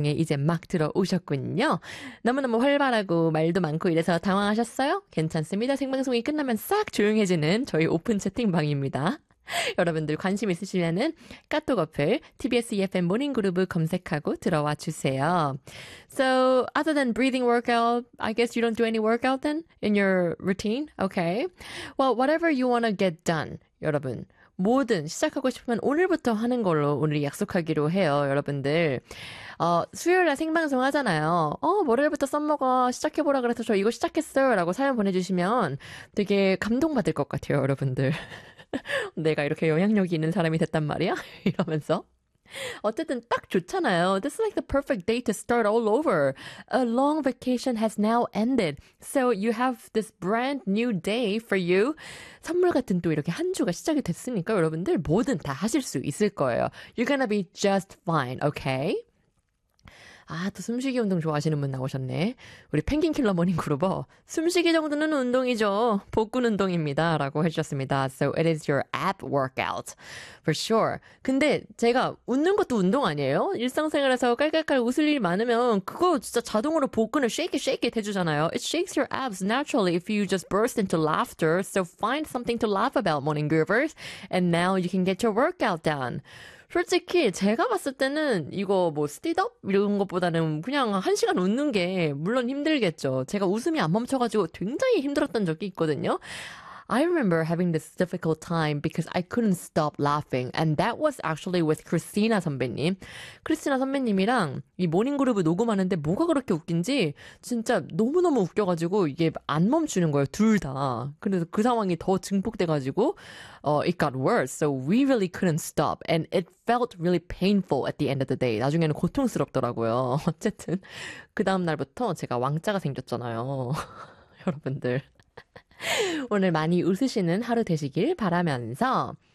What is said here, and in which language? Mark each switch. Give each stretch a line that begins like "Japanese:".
Korean: 네, 이제 막 들어오셨군요. 너무너무 활발하고 말도 많고 이래서 당황하셨어요? 괜찮습니다. 생방송이 끝나면 싹 조용해지는 저희 오픈 채팅방입니다. 여러분들 관심 있으시면은 카톡 어플 TBS EFM 모닝 그룹 검색하고 들어와 주세요.
English: So, other than breathing workout, I guess you don't do any workout then in your routine. Okay. Well, whatever you want to get done, 여러분.
Korean: 뭐든 시작하고 싶으면 오늘부터 하는 걸로 오늘 약속하기로 해요, 여러분들. 수요일에 생방송 하잖아요. 월요일부터 써먹어. 시작해보라 그래서 저 이거 시작했어요. 라고 사연 보내주시면 되게 감동받을 것 같아요, 여러분들. 내가 이렇게 영향력이 있는 사람이 됐단 말이야? 이러면서. 어쨌든 딱 좋잖아요.
English: This is like the perfect day to start all over. A long vacation has now ended. So you have this brand new day for you.
Korean: 선물 같은 또 이렇게 한 주가 시작이 됐으니까 여러분들 뭐든 다 하실 수 있을 거예요.
English: You're gonna be just fine, okay?
Korean: 아, 또 숨쉬기 운동 좋아하시는 분 나오셨네. 우리 펭귄 킬러 모닝 그루버. 숨쉬기 정도는 운동이죠. 복근 운동입니다. 라고 해주셨습니다.
English: So it is your ab workout. For sure.
Korean: 근데 제가 웃는 것도 운동 아니에요? 일상생활에서 깔깔깔 웃을 일 많으면 그거 진짜 자동으로 복근을 쉐이킷 쉐이킷 해주잖아요.
English: It shakes your abs naturally if you just burst into laughter. So find something to laugh about, morning groovers. And now you can get your workout done.
Korean: 솔직히 제가 봤을 때는 이거 뭐 스티드업 이런 것보다는 그냥 한 시간 웃는 게 물론 힘들겠죠. 제가 웃음이 안 멈춰가지고 굉장히 힘들었던 적이 있거든요.
English: I remember having this difficult time because I couldn't stop laughing. And that was actually with Christina 선배님.
Korean: Christina 선배님이랑 이 모닝 그룹을 녹음하는데 뭐가 그렇게 웃긴지 진짜 너무너무 웃겨가지고 이게 안 멈추는 거예요. 둘 다. 그래서 그 상황이 더 증폭돼가지고,
English: it got worse. So we really couldn't stop. And it felt really painful at the end of the day.
Korean: 나중에는 고통스럽더라고요. 어쨌든. 그 다음날부터 제가 왕자가 생겼잖아요. 여러분들. 오늘 많이 웃으시는 하루 되시길 바라면서.